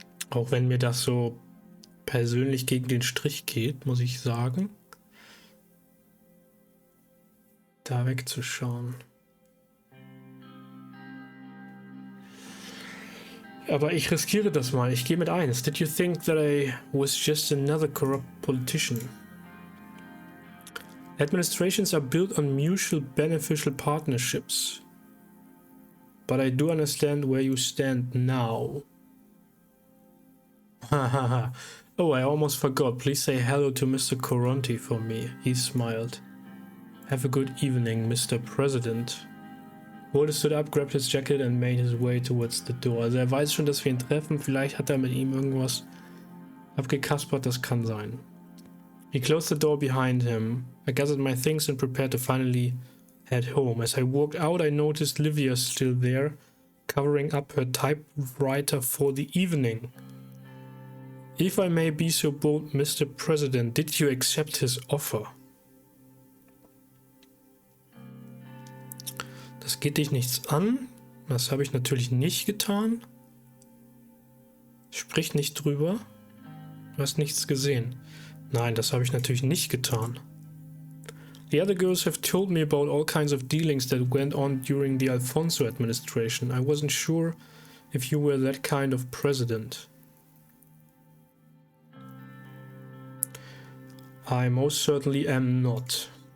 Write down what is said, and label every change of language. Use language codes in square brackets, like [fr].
[de] Auch wenn mir das so persönlich gegen den Strich geht, muss ich sagen. Da wegzuschauen. Aber ich riskiere das mal. Ich gehe mit 1. [en] Did you think that I was just another corrupt politician? Administrations are built on mutual beneficial partnerships. But I do understand where you stand now. Hahaha. Oh, I almost forgot. Please say hello to Mr. Coronti for me. He smiled. Have a good evening, Mr. President. Volkes stood up, grabbed his jacket and made his way towards the door. [de] Also er weiß schon, dass wir ihn treffen. Vielleicht hat er mit ihm irgendwas abgekaspert. Das kann sein. [en] He closed the door behind him. I gathered my things and prepared to finally head home. As I walked out, I noticed Livia still there, covering up her typewriter for the evening. If I may be so bold, Mr. President, did you accept his offer? [de] Das geht dich nichts an. Das habe ich natürlich nicht getan. Sprich nicht drüber. Du hast nichts gesehen. Nein, das habe ich natürlich nicht getan. [en] The other girls have told me about all kinds of dealings that went on during the Alfonso administration. I wasn't sure if you were that kind of president. I most certainly am not.